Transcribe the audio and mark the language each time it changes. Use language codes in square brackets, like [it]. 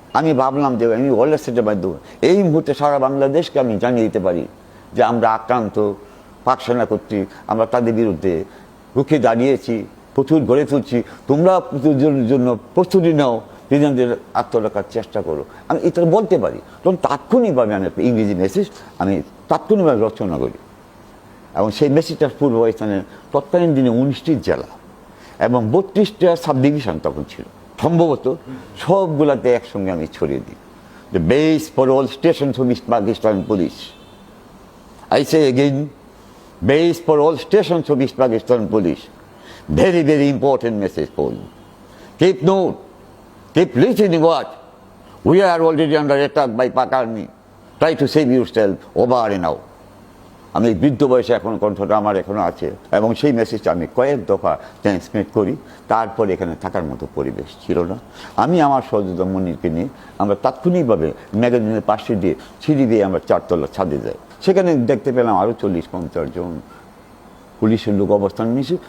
[bn] আমি ভাবলাম যে আমি ওয়ারলেস সেটের মাধ্যমে এই মুহূর্তে সারা বাংলাদেশকে আমি জানিয়ে দিতে পারি যে আমরা আক্রান্ত, পাক সেনা কর্তৃক, আমরা তাদের বিরুদ্ধে রুখে দাঁড়িয়েছি, প্রচুর গড়ে তুলছি, তোমরা জন্য প্রস্তুতি নাও, নিজেদের আত্মরক্ষার চেষ্টা করো। আমি এটা বলতে পারি। তখন তাৎক্ষণিকভাবে আমি একটা ইংরেজি মেসেজ আমি তাৎক্ষণিকভাবে রচনা করি, এবং সেই মেসেজটার পূর্ব পাকিস্তানের তৎকালীন দিনে 19টি জেলা এবং 32টা সাব ডিভিশন তখন ছিল, সম্ভবত সবগুলাতে একসঙ্গে আমি ছড়িয়ে দিই। [en] The base for all stations of East Pakistan Police. I say again, base for all stations of East Pakistan Police. Very, very important message for you. Keep note, keep listening what? We are already under attack by Pak Army. Try to save yourself over and out. [bn] আমি বৃদ্ধ বয়সে এখন কণ্ঠটা আমার এখনো আছে, এবং সেই মেসেজটা আমি কয়েক দফা ট্রান্সমিট করি। তারপর এখানে থাকার মতো পরিবেশ ছিল না। আমি আমার সহযোদ্ধা মনিরকে নিয়ে আমরা তাৎক্ষণিকভাবে ম্যাগাজিনের পাশে দিয়ে সিঁড়ি দিয়ে আমরা 4তলা ছাদে যাই। সেখানে দেখতে পেলাম আরও 40-50 জন পুলিশের লোক অবস্থান নিয়েছে।